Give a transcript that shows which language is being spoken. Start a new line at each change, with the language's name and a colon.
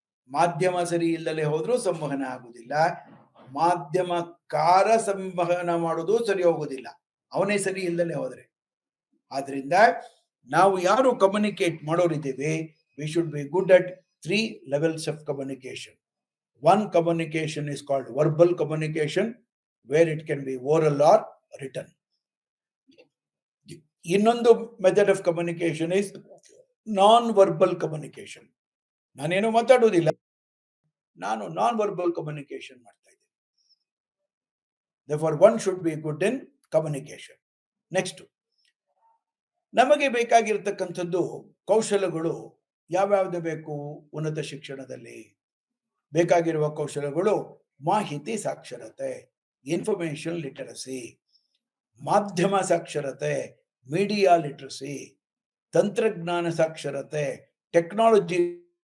Kannada: ಮಾಧ್ಯಮ ಸರಿ ಇಲ್ಲದೆ ಹೋದ್ರೂ ಸಂವಹನ ಆಗುದಿಲ್ಲ. ಮಾಧ್ಯಮಕಾರ ಸಂವಹನ ಮಾಡೋದು ಸರಿ ಹೋಗುದಿಲ್ಲ, ಅವನೇ ಸರಿ ಇಲ್ಲದೆ ಹೋದ್ರೆ. ಆದ್ರಿಂದ ನಾವು ಯಾರು communicate ಮಾಡೋರಿದ್ದೇವೆ,
English: We should be good at 3 levels of communication. One communication is called verbal communication, where it can be oral or written. ಇನ್ನೊಂದು method of communication is non verbal communication.
Kannada: ನಾನೇನು ಮಾತಾಡೋದಿಲ್ಲ, ನಾನು ನಾನ್ ವರ್ಬಲ್ ಕಮ್ಯುನಿಕೇಶನ್ ಮಾಡ್ತಾ ಇದ್ದೇನೆ.
English: Therefore, one should be good in communication.
Kannada: Next, ನಮಗೆ ಬೇಕಾಗಿರ್ತಕ್ಕಂಥದ್ದು ಕೌಶಲಗಳು ಯಾವ್ಯಾವ್ದು ಬೇಕು? ಉನ್ನತ ಶಿಕ್ಷಣದಲ್ಲಿ ಬೇಕಾಗಿರುವ ಕೌಶಲಗಳು ಮಾಹಿತಿ ಸಾಕ್ಷರತೆ, ಇನ್ಫಾರ್ಮೇಶನ್ ಲಿಟರಸಿ, ಮಾಧ್ಯಮ ಸಾಕ್ಷರತೆ, ಮೀಡಿಯಾ ಲಿಟರಸಿ, ತಂತ್ರಜ್ಞಾನ ಸಾಕ್ಷರತೆ, ಟೆಕ್ನಾಲಜಿ.